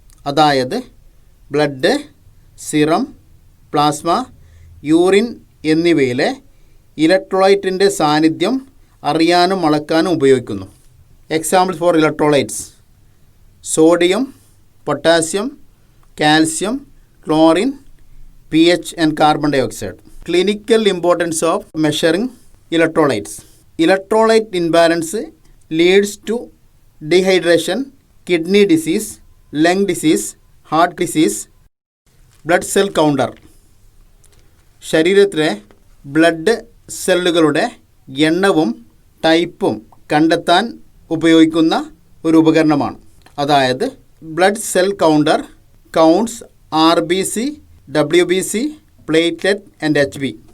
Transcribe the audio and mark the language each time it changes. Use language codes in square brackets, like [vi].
[ml] അതായത് blood, serum, plasma, urine എന്നിവയിലെ ഇലക്ട്രോലൈറ്റിൻ്റെ സാന്നിധ്യം അറിയാനും അളക്കാനും ഉപയോഗിക്കുന്നു. [en] Example for electrolytes: sodium, potassium, calcium, chlorine, pH and carbon dioxide. Clinical importance of measuring electrolytes. Electrolyte imbalance leads to dehydration, kidney disease, lung disease, heart disease. Blood cell counter. [ml] ശരീരത്തിലെ blood സെല്ലുകളുടെ എണ്ണവും ടൈപ്പും കണ്ടെത്താൻ ഉപയോഗിക്കുന്ന ഒരു ഉപകരണമാണ്. അതായത് [en] Blood cell counter counts RBC, WBC, platelet and HB.